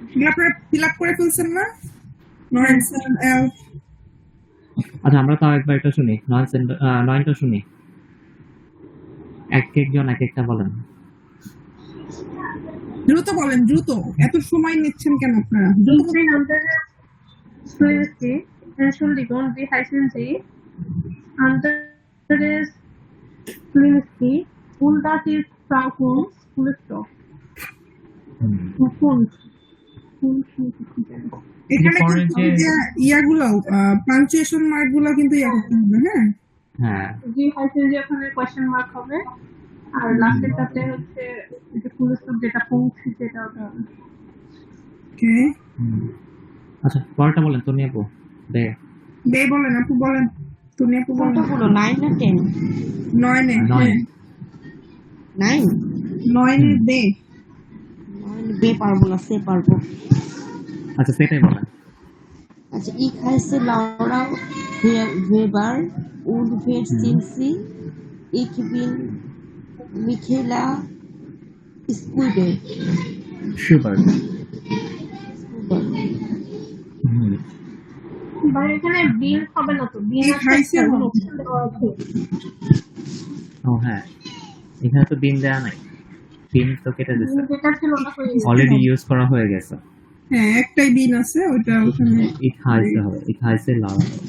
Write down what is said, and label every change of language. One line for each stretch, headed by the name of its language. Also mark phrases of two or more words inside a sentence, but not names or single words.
Bangla: ফিল আপ করে ফেলছেন না? নরেন্স এলফ আচ্ছা, আমরা তাও একবার এটা শুনি, 9টা শুনি, এক একজন এক একটা বলেন। দ্রুত বলেন, দ্রুত, এত সময় নিচ্ছেন কেন আপনারা? দ্রুত
German: Ich bin Andreas Swayze, Entschuldigung, wie heißen Sie? Andreas Swayze, und das ist Frau Kunz, Kunststoff. Kunz.
Bangla: এখানে পরে কিন্তু যে- যে ইয়াগুলো পাঞ্চুয়েশন মার্ক গুলো কিন্তু ইয়া করতে হবে, হ্যাঁ। হ্যাঁ,
German: Wie heißen Sie
Bangla: ওখানে কোয়েশ্চেন মার্ক হবে, আর লাস্টেরটাতে হচ্ছে যে কুলস্টপ, যেটা পৌঁছে যেটা ওটা হবে। ওকে, আচ্ছা পরেরটা বলেন তো নিয়ে দে। দে বলেন, আপু বলেন, তুমি আপু বলেন। কতগুলো 9 না 10? 9 নয়। 9? 9 দে। 9 বে পারবো না, সে পারবো। আচ্ছা সেটাই বলেন। আচ্ছা,
German: ich heiße Laura Weber und wer sind Sie? Ich bin Michaela Spuber.
Bangla: সুপার। মানে এখানে বিল হবে না তো, বিল এই খাইছে না। ও হ্যাঁ, এখানে তো দিন দেয়া নাই, দিন তো কেটে দিচ্ছে, যেটা ছিল ওটা হয়ে গেছে। অলরেডি ইউজ করা হয়ে গেছে। হ্যাঁ, একটাই দিন আছে, ওইটা ওখানে।
German: Ich heiße হবে, ich heiße Laura।